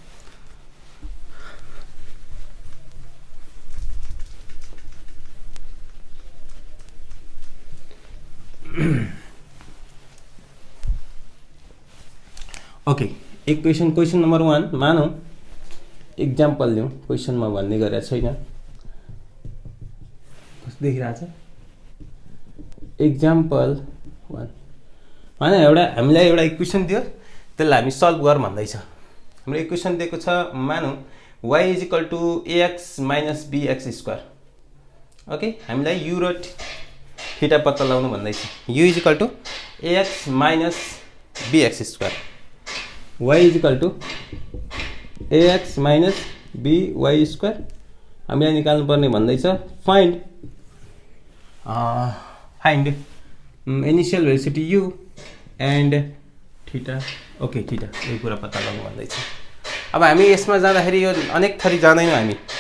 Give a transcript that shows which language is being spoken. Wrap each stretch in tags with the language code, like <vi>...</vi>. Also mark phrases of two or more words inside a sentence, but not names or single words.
<ne>ओके</ne> <en>question number</en> <ne>1 मानौ एक्जाम्पल लिउँ क्वेशनमा भन्ने गरेको छैन कस्तो देखिरहेछ एक्जाम्पल 1 माने एउटा हामीलाई एउटा इक्वेसन दियो त्यसलाई हामी सल्भ गर भन्दै छ हाम्रो इक्वेसन दिएको छ मानौ y = ax - bx² ओके हामीलाई u र थीटा पत्ता लगाउनु भन्दै छ u = ax - bx² y = ax - by² हामीलाई निकाल्नु पर्ने भन्दै छ फाइन्ड</ne> <en>initial velocity u and theta</en> <ne>ओके थीटा यो कुरा पत्ता लगाउनु भन्दै छ अब हामी यसमा जाँदाखेरि यो अनेक थरी जाँदैनौं हामी के</ne>